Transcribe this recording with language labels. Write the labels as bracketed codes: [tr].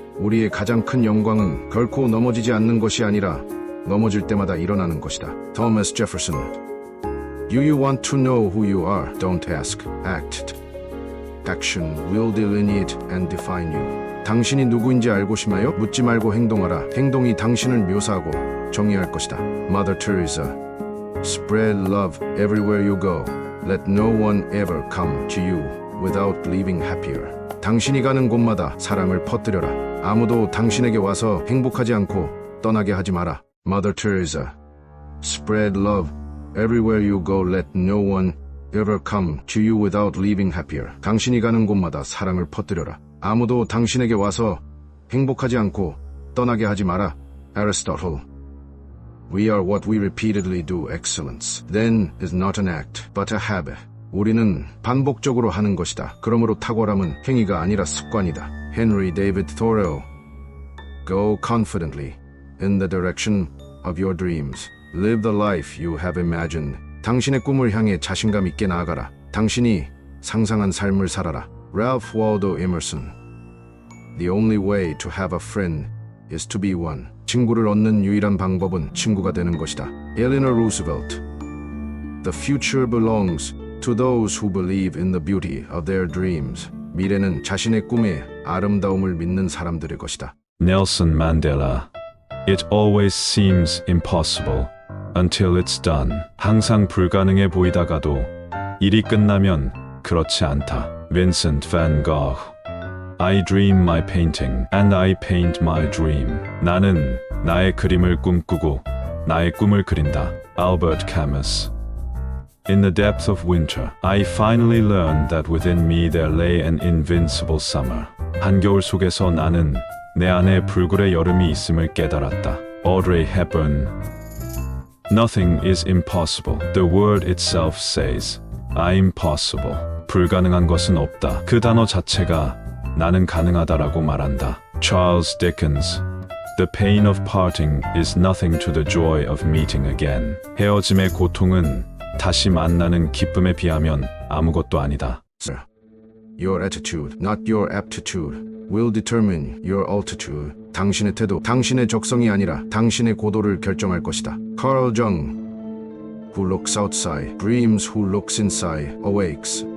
[ko] 우리의 가장 큰 영광은 결코 넘어지지 않는 것이 아니라 넘어질 때마다 일어나는 것이다. [en] Thomas Jefferson. Do you want to know who you are? Don't ask. Act. Action will delineate and define you. [ko] 당신이 누구인지 알고 싶나요? 묻지 말고 행동하라. 행동이 당신을 묘사하고 정의할 것이다. [en] Mother Teresa. Spread love everywhere you go. Let no one ever come to you without leaving happier. [ko] 당신이 가는 곳마다 사랑을 퍼뜨려라. 아무도 당신에게 와서 행복하지 않고 떠나게 하지 마라. [en] Mother Teresa. Spread love everywhere you go. Let no one ever come to you without leaving happier. [ko] 당신이 가는 곳마다 사랑을 퍼뜨려라. 아무도 당신에게 와서 행복하지 않고 떠나게 하지 마라. [en] Aristotle. We are what we repeatedly do. Excellence then is not an act, but a habit. [ko] 우리는 반복적으로 하는 것이다. 그러므로 탁월함은 행위가 아니라 습관이다. [en] Henry David Thoreau. Go confidently in the direction of your dreams. Live the life you have imagined. [ko] 당신의 꿈을 향해 자신감 있게 나아가라. 당신이 상상한 삶을 살아라. [en] Ralph Waldo Emerson. The only way to have a friend is to be one. [ko] 친구를 얻는 유일한 방법은 친구가 되는 것이다. [en] Eleanor Roosevelt. The future belongs to those who believe in the beauty of their dreams. [ko] 미래는 자신의 꿈의 아름다움을 믿는 사람들의 것이다. [en] Nelson Mandela. It always seems impossible until it's done. [ko] 항상 불가능해 보이다가도 일이 끝나면 그렇지 않다. [en] Vincent van Gogh. I dream my painting and I paint my dream. [ko] 나는 나의 그림을 꿈꾸고 나의 꿈을 그린다. [en] Albert Camus. In the depth of winter, I finally learned that within me there lay an invincible summer. [ko] 한겨울 속에서 나는 내 안에 불굴의 여름이 있음을 깨달았다. [en] Audrey Hepburn. Nothing is impossible. The word itself says, I'm possible. [ko] 불가능한 것은 없다. 그 단어 자체가 나는 가능하다라고 말한다. [en] Charles Dickens. The pain of parting is nothing to the joy of meeting again. [ko] 헤어짐의 고통은 다시 만나는 기쁨에 비하면 아무것도 아니다. [en] Your attitude, not your aptitude, will determine your altitude. [ko] 당신의 태도, 당신의 적성이 아니라 당신의 고도를 결정할 것이다. [en] Carl Jung. Who looks outside, dreams. Who looks inside, awakes.